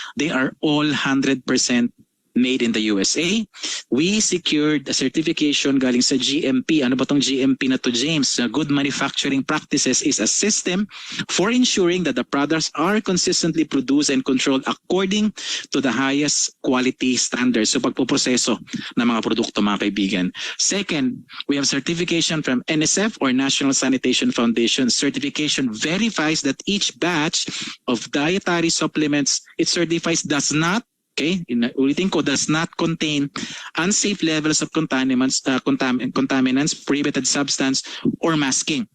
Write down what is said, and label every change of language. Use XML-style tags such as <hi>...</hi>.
<en>They are all 100% made in the USA. We secured a certification</en> <tl>galing sa GMP. Ano ba tong GMP na to, James?</tl> <en>Good Manufacturing Practices is a system for ensuring that the products are consistently produced and controlled according to the highest quality standards.</en> <tl>So pagpuproseso ng mga produkto mga kaibigan.</tl> <en>Second, we have certification from NSF or National Sanitation Foundation. Certification verifies that each batch of dietary supplements it certifies does not, okay,</en> <tl>ulitin ko,</tl> <en>does not contain unsafe levels of contaminants, prohibited substance, or masking.</en>